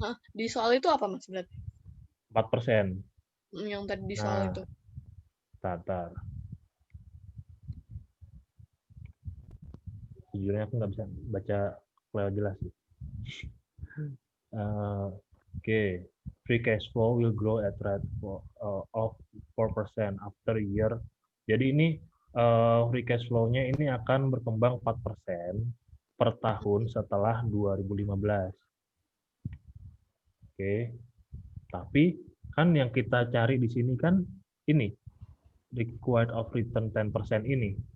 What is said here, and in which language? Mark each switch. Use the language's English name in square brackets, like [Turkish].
[Indonesian] di soal itu apa Mas berarti? 4%. Yang tadi di soal Nah, itu. tar. Jujurnya aku nggak bisa baca file jelas sih. Oke. [English] Free cash flow will grow at rate of 4% after a year. [Indonesian] Jadi ini free cash flow-nya ini akan berkembang 4% per tahun setelah 2015. Oke. Tapi kan yang kita cari di sini kan ini required of return 10% ini.